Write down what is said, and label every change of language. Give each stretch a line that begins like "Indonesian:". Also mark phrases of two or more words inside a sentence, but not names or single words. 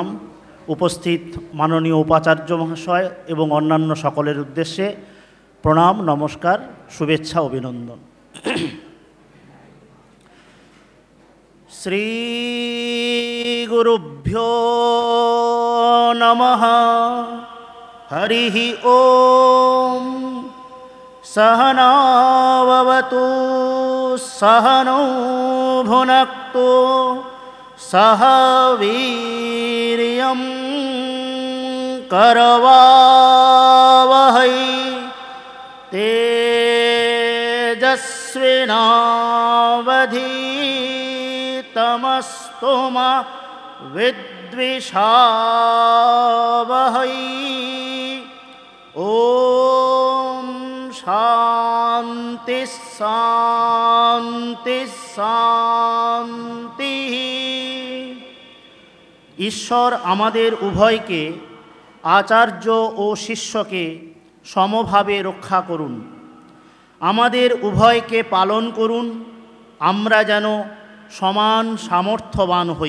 Bangla: উপস্থিত মাননীয় উপাচার্য মহাশয় এবং অন্যান্য সকলের উদ্দেশ্যে প্রণাম, নমস্কার, শুভেচ্ছা, অভিনন্দন।
Sanskrit: শ্রী গুরুভ্যো নমঃ। হরিঃ ওম। सहना भवतु सहनौ भुनक्तु सह वीर्यं करवावहै तेजस्विनावधीतमस्तु मा विद्विषावहै। ओम शांति शांति शांति।
Bangla: ঈশ্বর আমাদের উভয়কে, আচার্য ও শিষ্যকে সমভাবে রক্ষা করুন। আমাদের উভয়কে পালন করুন, আমরা যেন সমান সামর্থ্যবান হই।